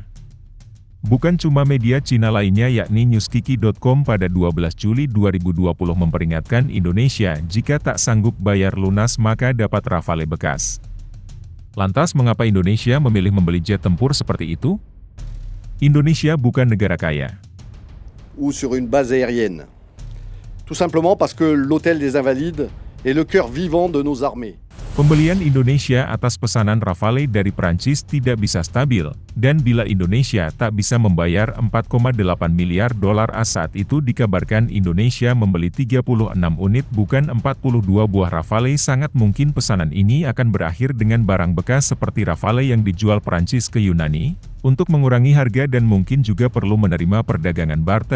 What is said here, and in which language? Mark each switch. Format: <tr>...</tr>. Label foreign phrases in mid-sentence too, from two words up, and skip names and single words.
<id>Bukan cuma media Cina lainnya yakni newskiki.com pada 12 Juli 2020 memperingatkan Indonesia jika tak sanggup bayar lunas maka dapat Rafale bekas. Lantas mengapa Indonesia memilih membeli jet tempur seperti itu? Indonesia bukan negara kaya.</id> <fr>Ou sur une base aérienne. Tout simplement parce que l'hôtel des Invalides est le cœur vivant de nos armées.</fr> <id>Pembelian Indonesia atas pesanan Rafale dari Prancis tidak bisa stabil, dan bila Indonesia tak bisa membayar 4,8 miliar dolar AS saat itu dikabarkan Indonesia membeli 36 unit bukan 42 buah Rafale sangat mungkin pesanan ini akan berakhir dengan barang bekas seperti Rafale yang dijual Prancis ke Yunani, untuk mengurangi harga dan mungkin juga perlu menerima perdagangan barter.</id>